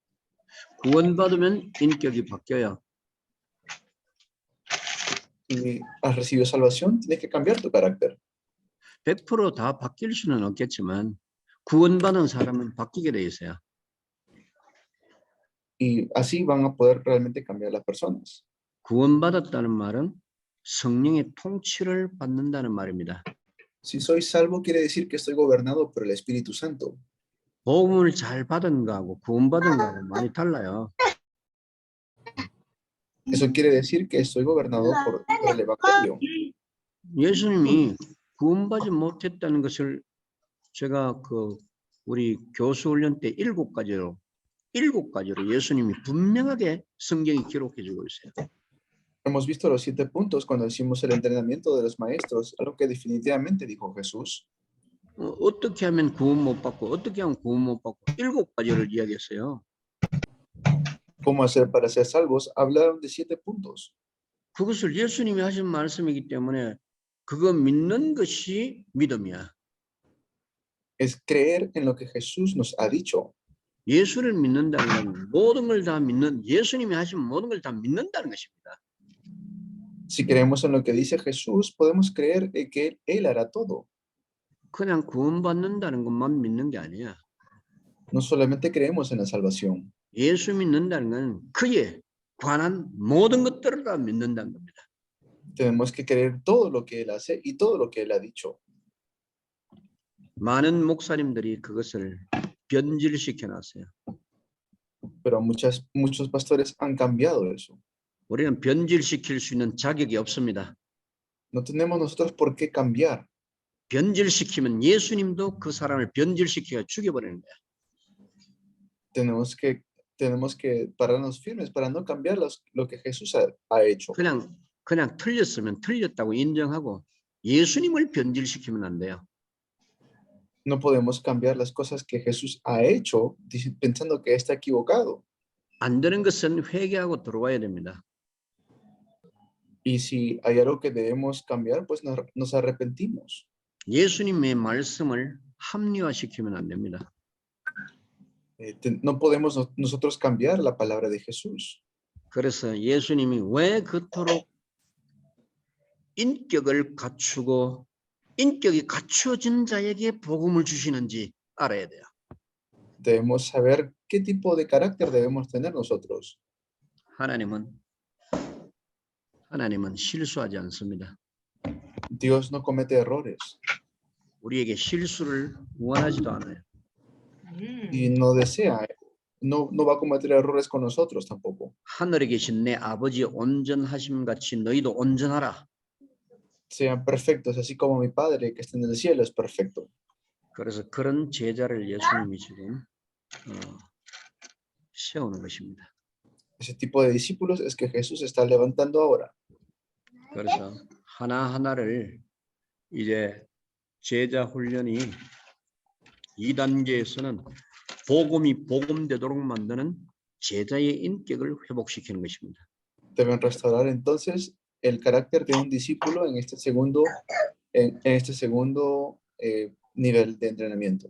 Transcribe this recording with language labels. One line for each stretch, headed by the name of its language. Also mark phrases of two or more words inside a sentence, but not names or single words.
Korean: 구원받으면 인격이 바뀌어요.
Spanish: Si has recibido salvación, tienes que cambiar tu carácter.
Korean: 100% 다 바뀔 수는 없겠지만 구원받은 사람은 바뀌게 돼 있어요.
Spanish: Y así van a poder realmente cambiar las personas.
Korean: 구원받았다는 말은 성령의 통치를 받는다는 말입니다.
Spanish: Si soy salvo, quiere decir que estoy gobernado por el Espíritu Santo.
Korean: 복음을 잘 받은 거하고 구원받은 거하고 많이 달라요.
Spanish: Eso quiere decir que estoy gobernado por el Evangelio.
Korean: 예수님이 구원받지 못했다는 것을 제가 우리 교수 훈련 때 7가지로 예수님이 분명하게 성경이 기록해 주고 있어요.
Spanish: Hemos visto los 7 puntos cuando hicimos el entrenamiento de los maestros, algo que definitivamente dijo Jesús.
Korean: 어떻게 하면 구원 못 받고 어떻게 하면 구원 못 받고 7가지를 이야기했어요.
Spanish: ¿Cómo hacer para ser salvos? Hablaron de 7 puntos.
Korean: 그것을 예수님이 하신 말씀이기 때문에 그거 믿는 것이 믿음이야.
Spanish: Es creer en lo que Jesús nos ha dicho.
Korean: 예수를 믿는다는 건 모든 걸 다 믿는 예수님이 하신 모든 걸 다 믿는다는 것입니다.
Spanish: Si creemos en lo que dice Jesús, podemos creer en que Él hará todo.
Korean: 그냥 구원받는다는 것만 믿는 게 아니야.
Spanish: No solamente creemos en la salvación.
Korean: 예수 믿는다는 건 그에 관한 모든 것들을 다 믿는다는 겁니다.
Spanish: Tenemos que creer todo lo que Él hace y todo lo que Él ha dicho.
Korean: 많은 목사님들이 그것을 변질시켜 놨어요.
Spanish: Pero muchos pastores han cambiado eso.
Korean: 우리는 변질시킬 수 있는 자격이 없습니다.
Spanish: No tenemos nosotros por qué cambiar.
Korean: 변질시키면 예수님도 그 사람을 변질시켜 죽여버리는 거야.
Spanish: Tenemos que pararnos firmes para no cambiar lo que Jesús ha hecho.
Korean: 그냥 틀렸으면 틀렸다고 인정하고 예수님을 변질시키면 안 돼요.
Spanish: No podemos cambiar las cosas que Jesús ha hecho pensando que está equivocado.
Korean: 안 되는 것은 회개하고 들어와야 됩니다.
Spanish: Y si hay algo que debemos cambiar, pues nos arrepentimos.
Korean: 예수님의 말씀을 합리화시키면 안 됩니다.
Spanish: No podemos nosotros cambiar la palabra de Jesús.
Korean: 그래서 예수님이 왜 그토록 인격을 갖추고 인격이 갖추어진 자에게 복음을 주시는지 알아야 돼요.
Spanish: Debemos saber qué tipo de carácter debemos tener nosotros.
Korean: 하나님은 실수하지 않습니다.
Spanish: Dios no comete errores
Korean: 우리에게 실수를 원하지도 않아요.
Spanish: y no desea, no va a cometer errores con nosotros tampoco.
Korean: 하늘에 계신 내 아버지의 온전하심 같이 너희도 온전하라.
Spanish: Sean perfectos, así como mi Padre que está en el cielo es perfecto.
Korean: 그래서 그런 제자를 예수님이 지금 세우는 것입니다.
Spanish: Ese tipo de discípulos es que Jesús está levantando ahora.
Korean: 그래서 하나하나를 이제 제자 훈련이 2단계에서는 복음이 복음되도록 만드는 제자의 인격을 회복시키는 것입니다.
Spanish: Deben restaurar entonces el carácter de un discípulo en este segundo nivel de entrenamiento.